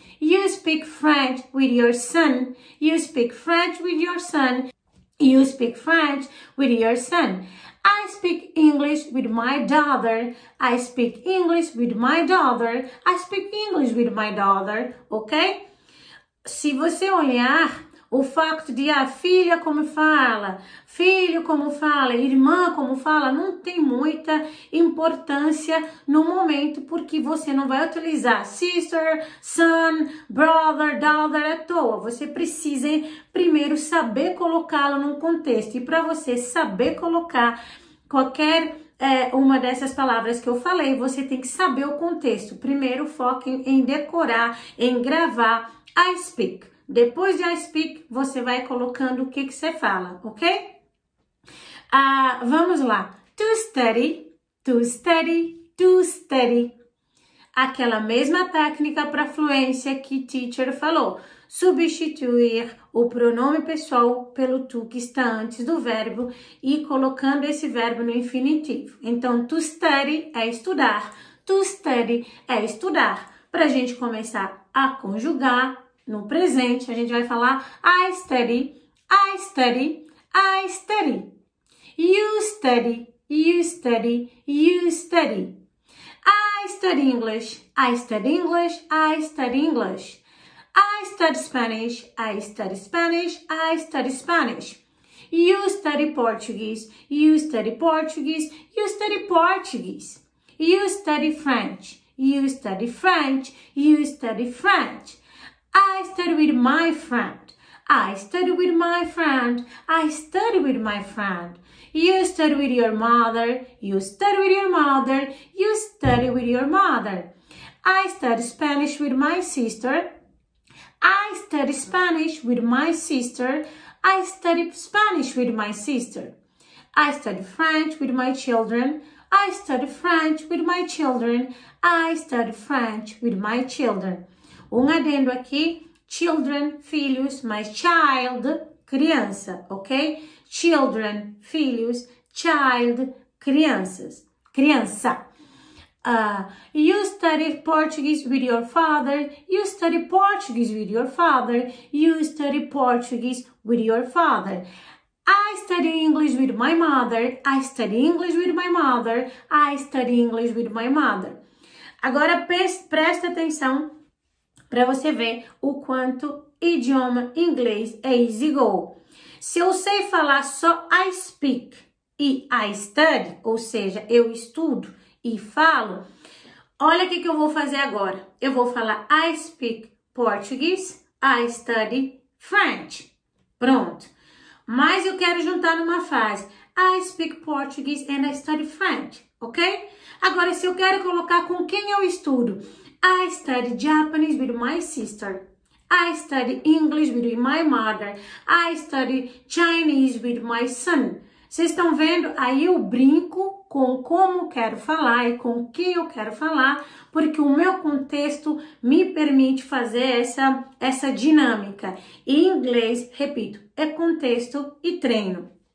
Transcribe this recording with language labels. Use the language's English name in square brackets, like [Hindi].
[English] You speak French with your son. You speak French with your son. You speak French with your son. I speak English with my daughter. I speak English with my daughter. I speak English with my daughter, ok? [Portuguese] Se você olhar o facto de filha como fala, filho como fala, irmã como fala, não tem muita importância no momento, porque você não vai utilizar [English] sister, son, brother, daughter [Portuguese] à toa. Você precisa primeiro saber colocá-lo num contexto. E para você saber colocar qualquer uma dessas palavras que eu falei, você tem que saber o contexto. Primeiro foque em decorar, em gravar [English] I speak. [Portuguese] Depois de [English] I speak, [Portuguese] você vai colocando o que você fala, ok? Vamos lá. [English] To study, to study, to study. [Portuguese] Aquela mesma técnica para fluência que [English] teacher [Portuguese] falou. Substituir o pronome pessoal pelo to que está antes do verbo e colocando esse verbo no infinitivo. Então, to study é estudar. [English] To study [Portuguese] é estudar. [English] Para a gente começar a conjugar, no presente, a gente vai falar I study, I study, I study. You study, you study, you study. I study English, I study English, I study English. I study Spanish, I study Spanish, I study Spanish. You study Portuguese, you study Portuguese, you study Portuguese. You study French, you study French, you study French. I study with my friend. I study with my friend. I study with my friend. You study with your mother. You study with your mother. You study with your mother. I study Spanish with my sister. I study Spanish with my sister. I study Spanish with my sister. I study French with my children. I study French with my children. I study French with my children. [Portuguese] Adendo aqui, children, filhos, mais child, criança, ok? Children, filhos, child, crianças, criança. [English] You study Portuguese with your father. You study Portuguese with your father. You study Portuguese with your father. I study English with my mother. I study English with my mother. I study English with my mother. [Portuguese] Agora presta atenção para você ver o quanto idioma inglês é [English] easy go. [Portuguese] Se eu sei falar só [English] I speak [Portuguese] e [English] I study, [Portuguese] ou seja, eu estudo e falo, olha o que eu vou fazer agora. Eu vou falar [English] I speak Portuguese, I study French. [Portuguese] Pronto. Mas eu quero juntar numa frase. [English] I speak Portuguese and I study French, ok? [Portuguese] Agora, se eu quero colocar com quem eu estudo. [English] I study Japanese with my sister. I study English with my mother. I study Chinese with my son. [Portuguese] Vocês estão vendo? Aí eu brinco com como quero falar e com quem eu quero falar, porque o meu contexto me permite fazer essa dinâmica. E em inglês, repito, é contexto e treino.